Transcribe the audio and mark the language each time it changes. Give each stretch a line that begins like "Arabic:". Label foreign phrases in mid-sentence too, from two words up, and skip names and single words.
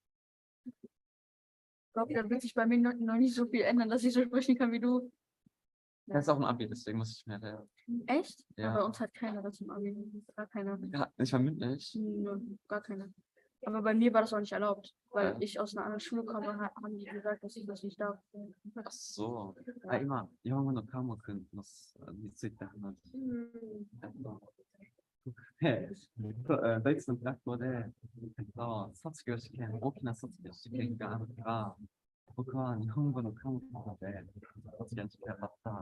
German: Ich glaube, da wird sich bei mir noch nicht so viel ändern, dass ich so sprechen kann wie du. Das ist auch ein Abi, deswegen muss ich mehr lernen. Echt? Ja. Bei uns hat keiner das im Abi. Gar keiner. Ja, nicht mal mündlich. Nö, gar keiner. Aber bei mir war das auch nicht erlaubt, weil ich aus einer anderen Schule komme, haben die gesagt, dass ich das nicht darf. Ach so.
Japanese: 今、日本語の科目のについて話してドイツの学校で、卒業試験、大きな卒業試験があるから、僕は日本語の科目で卒業試験だった。